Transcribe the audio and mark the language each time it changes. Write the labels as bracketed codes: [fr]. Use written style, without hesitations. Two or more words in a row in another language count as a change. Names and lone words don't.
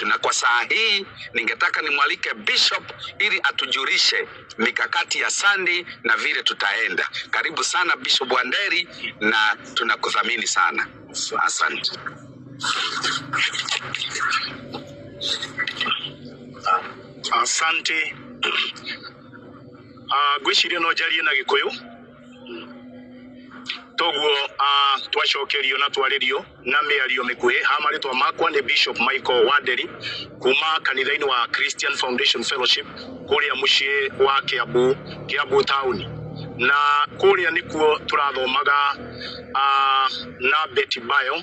[sw] Na kwa saa hii ningetaka nimwalike bishop ili atujulishe mikakati ya Sunday na vile tutaenda. Karibu sana Bishop Wanderi, na tunakuthamini sana. Asante. Asante. [ki] Gwishire no jari na Gikuyu toguo twacokerio na twaririo na miario mikuhi. Hamaritwa makwa ni Bishop Michael Wanderi kuma kanitha-ini wa Christian Foundation Fellowship kuria mucii wa Kiambu town, na kuria nikuo turathomaga na Betty Bayo.